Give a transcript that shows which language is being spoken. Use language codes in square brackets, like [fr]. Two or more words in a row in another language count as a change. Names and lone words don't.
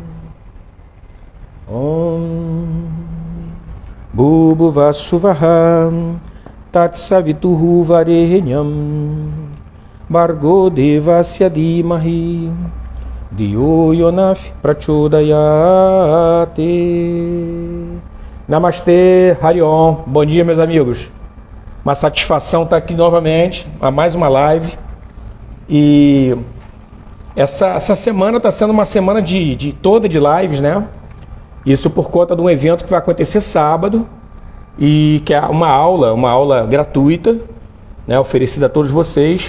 [sa] ॐ भुवस्सुवः तत्सवितुः वरेण्यं भर्गो देवस्य धीमहि धियो यो नः प्रचोदयते. [pt] Namastê, Harion. Bom dia, meus amigos. Uma satisfação estar aqui novamente a mais uma live. E essa semana está sendo uma semana toda de lives, né? Isso por conta de um evento que vai acontecer sábado e que é uma aula gratuita, né, oferecida a todos vocês.